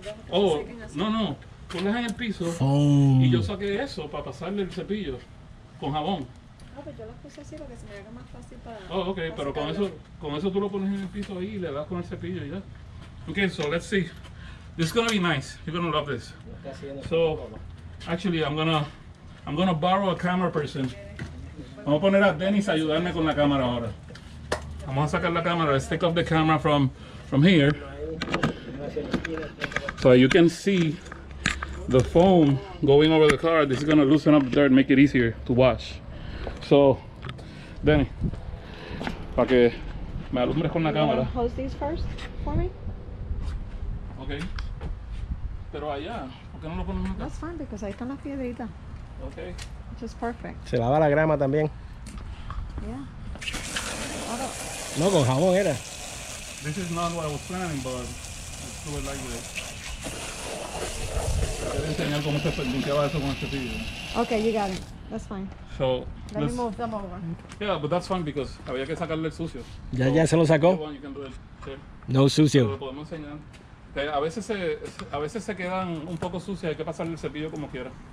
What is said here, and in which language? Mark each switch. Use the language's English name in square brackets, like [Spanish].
[Spanish] Oh, no, ponlas en el piso y yo saqué eso para pasarle el cepillo con jabón. Pues yo las puse así para que se me haga más fácil para... Oh, okay, pero con eso tú lo pones en el piso ahí y le das con el cepillo y ya. [English] Okay, so let's see. This is gonna be nice. You're gonna love this. So, actually, I'm gonna borrow a camera person. [Spanish] Vamos a poner a Dennis a ayudarme con la cámara ahora. Vamos a sacar la cámara. [English] Let's take off the camera from here, so you can see the foam going over the car. This is gonna loosen up the dirt, make it easier to wash. [Spanish] So, Denny, para que me alumbres con la cámara. [English] Hose these first for me? Okay. [Spanish] Pero allá, ¿por qué no lo ponemos acá? [English] That's fine, because [Spanish] ahí están las piedritas. [English] Okay. Which is perfect. [Spanish] Se lava la grama también. [English] Yeah. [Spanish] No, con jabón era. [English] This is not what I was planning, but let's do it like this. [Spanish] Quiero enseñar cómo se limpiaba eso con el cepillo. [English] Okay, you got it. That's fine. So, Let me move them over. Yeah, but that's fine because [Spanish] había que sacarle el sucio. Ya se lo sacó. [English] You can do it. Sure. [Spanish] No Pero sucio. lo podemos enseñar. Que a veces se quedan un poco sucias, hay que pasarle el cepillo como quiera.